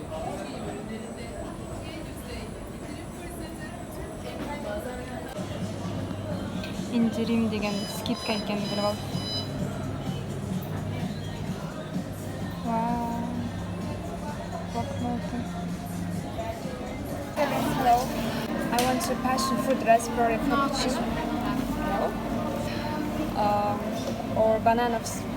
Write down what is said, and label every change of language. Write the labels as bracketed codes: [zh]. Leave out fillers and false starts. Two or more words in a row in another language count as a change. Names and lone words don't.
[kk] Индирим деген скидка екенін біліп алдым. Вау. [ru] Блокноты. [en] Hello. I want a passion fruit raspberry frappuccino. Or bananas.